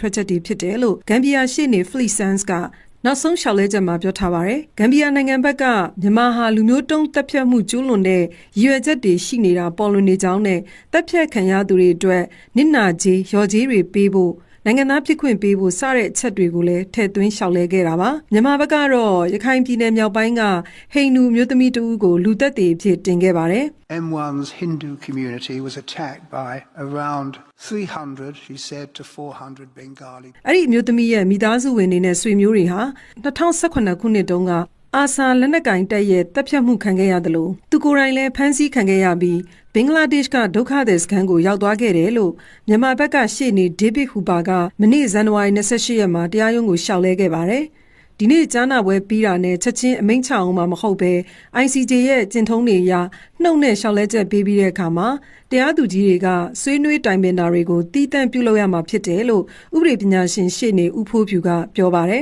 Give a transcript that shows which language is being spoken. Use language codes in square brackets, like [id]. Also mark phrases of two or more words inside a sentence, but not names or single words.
[my] ထွက်ချက်တွေဖြစ်တယ်လို့ဂမ်ဘီယာရှေ့နေ Fleet Sands ကနောက်ဆုံးရှောက်လဲချက်မှာပြောထားပါတယ်။ဂမ်ဘီယာနိုင်ငံဘက်ကမြန်မာဟာလူမျိုးတုံးတပ်ဖြတ်မှုကျူးလွန်တဲ့ရည်ရွယ်ချက်တွေရှိနေတာပေါ်လွင်နေကြောင်းနဲ့တပ်ဖြတ်ခံရသူတွေအတွက်နစ်နာကြေးရော်ကြေးတွေပေးဖို့နိုင်ငံသားဖြစ်ခွင့်ပေးဖို့စတဲ့အချက်တွေကိုလည်းထည့်သွင်းရှောက်လဲခဲ့တာပါ။မြန်မာဘက်ကတော့ရခိုင်ပြည်နယ်မြောက်ပိုင်းကဟိန္ဒူမျိုးသမီးတဦးကိုလူသက်တွေအဖြစ်တင်ခဲ့ပါတယ် [en] ။ M1's Hindu community was attacked by around 300, she said, to 400 Bengali. [my] အဲ့ဒီမျိုးသမီးရဲ့မိသားစုဝင်တွေနဲ့ဆွေမျိုးတွေဟာ2018ခုနှစ်တုန်းကအာဆာလက်နက်ကင်တပ်ရဲ့တပ်ဖြတ်မှုခံခဲ့ရတယ်လို့သူကိုယ် တိုင်လည်းဖမ်းဆီးခံခဲ့ရပြီးဘင်္ဂလားဒေ့ရှ်ကဒုက္ခသည်စခန်းကိုရောက်သွားခဲ့တယ်လို့မြန်မာဘက်ကရှေ့နေဒေးဗစ်ဟူပါကမနေ့ဇန်နဝါရီ28ရက်မှာတရားရုံးကိုရှောက်လဲခဲ့ပါတယ်။ဒီနေ့ကြားနာပွဲပြီးတာနဲ့ချက်ချင်းအမိန့်ချအောင်မှမဟုတ်ပဲ ICJ ရဲ့ကျင့်ထုံးတွေအရနှုတ်နဲ့ရှောက်လဲချက်ပေးပြီးတဲ့အခါမှာတရားသူကြီးတွေကဆွေးနွေးတိုင်ပင်တာတွေကိုတီးတန့်ပြုလုပ်ရမှာဖြစ်တယ်လို့ဥပဒေပညာရှင်ရှေ့နေဦးဖိုးဖြူကပြောပါတယ်